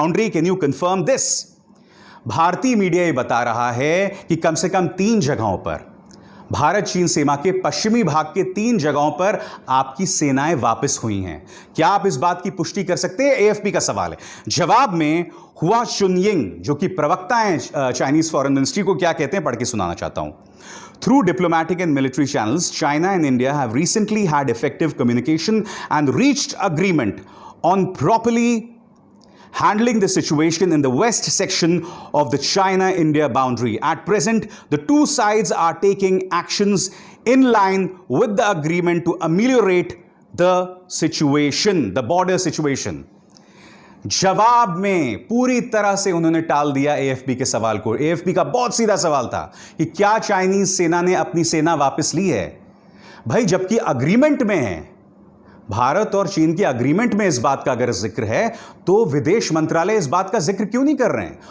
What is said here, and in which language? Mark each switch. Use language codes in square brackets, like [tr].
[en] Can you confirm this? [hi] भारतीय media ये बता रहा है कि कम से कम 3 जगहों पर, भारत चीन सीमा के पश्चिमी भाग के 3 जगहों पर आपकी सेनाएं वापस हुई हैं। क्या आप इस बात की पुष्टि कर सकते हैं? AFP का सवाल है। जवाब में हुआ चुनयिंग, जो कि प्रवक्ता हैं चाइनीज फॉरेन मिनिस्ट्री को, क्या कहते हैं पढ़ के सुनाना चाहता हूं। [en] Through diplomatic and military channels, China and India have recently had effective communication and reached agreement on properly handling the situation in the west section of the China-India boundary. At present, the two sides are taking actions in line with the agreement to ameliorate the situation, the border situation. [hi] जवाब में पूरी तरह से उन्होंने टाल दिया AFP के सवाल को। AFP का बहुत सीधा सवाल था कि क्या चाइनीज सेना ने अपनी सेना वापस ली है। भाई, जबकि अग्रीमेंट में है, भारत और चीन के अग्रीमेंट में इस बात का अगर जिक्र है, तो विदेश मंत्रालय इस बात का जिक्र क्यों नहीं कर रहे हैं?